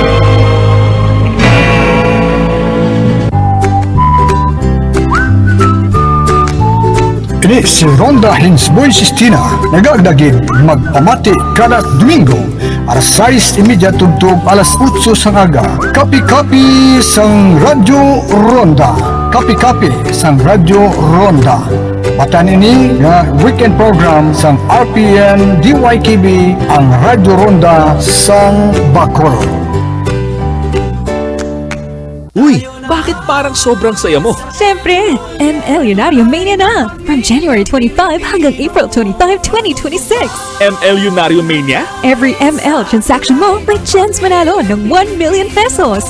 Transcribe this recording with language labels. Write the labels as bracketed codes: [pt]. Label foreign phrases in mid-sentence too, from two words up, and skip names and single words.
[hil] Ini si Ronda Hinsboy Sistina, nagagdagid magpamati kada Domingo, alas 6:30 tugtog alas 8 sang aga. Kapi-kapi sang Radyo Ronda. Kapi-kapi sang Radyo Ronda. Batan ini nga [en] weekend program [hil] sang RPN DYKB ang Radyo Ronda sang Bacolod. [tl] Uy, bakit parang sobrang saya mo? Siyempre, ML Unarium Mania na! [en] From January 25 [tl] hanggang April 25, 2026. ML Unarium Mania? [en] Every ML transaction [tl] mo, may chance manalo ng 1 million pesos.